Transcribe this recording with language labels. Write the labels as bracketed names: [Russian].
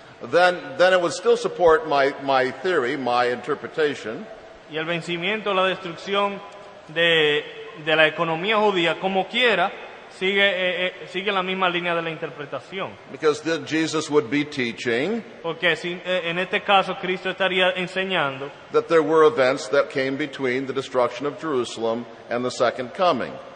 [English] then it would still support my theory, my interpretation, [Spanish] y el vencimiento, la destrucción de la economía judía, como quiera, sigue la misma línea de la interpretación. [English] because then Jesus would be teaching [Spanish] Porque en este caso Cristo estaría enseñando [English] that there were events that came between the destruction of Jerusalem and the second coming.